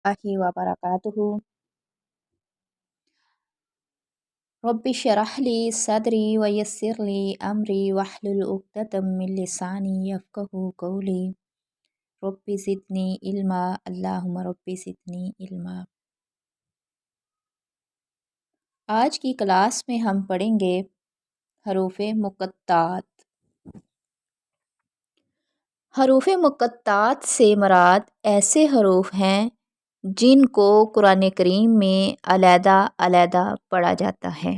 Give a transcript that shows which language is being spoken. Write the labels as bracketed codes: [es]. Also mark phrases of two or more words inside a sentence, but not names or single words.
[ar] वबरकातुहू। رب اشرح لي صدري ويسر لي أمري واحلل عقدة من لساني يفقهوا قولي. رب زدني علما، اللهم رب زدني علما. [hi] आज की क्लास में हम पढ़ेंगे हरूफ़े मुक़त्तात। हरूफ़े मुक़त्तात से मुराद ऐसे हरूफ हैं जिनको कुरान करीम में अलग-अलग पढ़ा जाता है।